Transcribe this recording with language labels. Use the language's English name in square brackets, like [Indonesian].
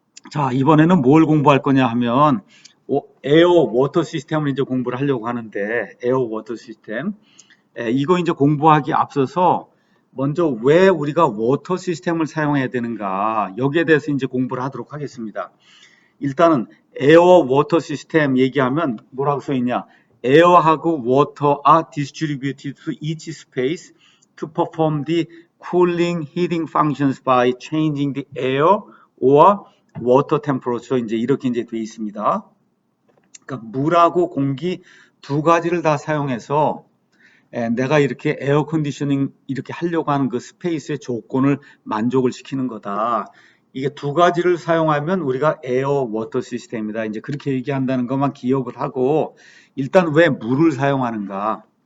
[Korean] 자, 이번에는 뭘 공부할 거냐 하면 에어 워터 시스템을 이제 공부를 하려고 하는데 에어 워터 시스템 이거 이제 공부하기 앞서서 먼저 왜 우리가 워터 시스템을 사용해야 되는가 여기에 대해서 이제 공부를 하도록 하겠습니다. 일단은 에어 워터 시스템 얘기하면 뭐라고 써 있냐? 에어하고 워터 [English] are distributed to each space to perform the cooling, heating functions by changing the air or water temperature [Korean] 이제 이렇게 이제 돼 있습니다. 그러니까 물하고 공기 두 가지를 다 사용해서 내가 이렇게 에어 컨디셔닝 이렇게 하려고 하는 그 스페이스의 조건을 만족을 시키는 거다. 이게 두 가지를 사용하면 우리가 에어 워터 시스템이다. 이제 그렇게 얘기한다는 것만 기억을 하고 일단 왜 물을 사용하는가?